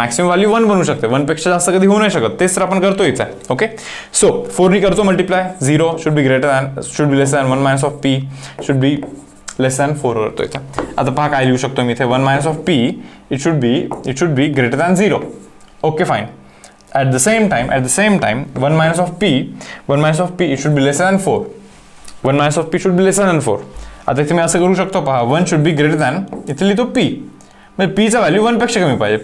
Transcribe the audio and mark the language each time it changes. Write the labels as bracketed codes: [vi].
[mr] Maximum value 1 बनू शकते, 1पेक्षा जास्त कधी होऊ नाही शकत. तेच तर आपण करतो इथे. [en] Okay, so 4 ने करतो multiply. 0 should be less than 1 - p should be less than 4 करतो इथे. [mr] आता पहा काय लिहू शकतो मी इथे, [en] 1 - p it should be greater than 0. Okay fine. At the same time 1 - p it should be lesser than 4. 1 - p should be lesser than 4. [mr] आता इथे मी असं करू शकतो पहा, [en] 1 should be greater than, [mr] इथे लिहितो p, म्हणजे p चा व्हॅल्यू 1 पेक्षा कमी पाहिजे.